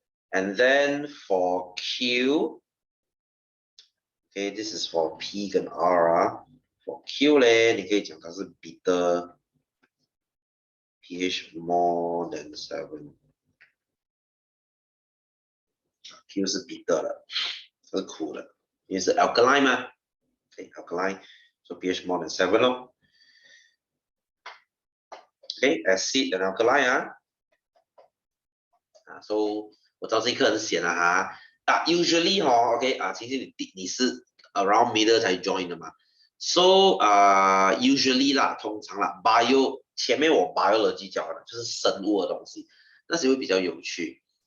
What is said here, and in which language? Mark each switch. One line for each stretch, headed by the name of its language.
English: And then for Q, okay, this is for P
Chinese: 跟 R 啊。
English: For Q
Chinese: 呢，你可以讲它是
English: bitter, pH more than 7。
Chinese: Q 是 bitter 的，是苦的，因为是 alkaline 嘛。
English: Okay, alkaline, so pH more than 7咯。 Okay, acid and alkaline 啊。 So
Chinese: 我知道这一课很闲了哈。
English: usually OK
Chinese: 其实你是
English: around middle
Chinese: 才
English: join
Chinese: 的嘛。
English: So usually
Chinese: 啦，通常啦 ，bio 前面我 biology 教的就是生物的东西，那些会比较有趣。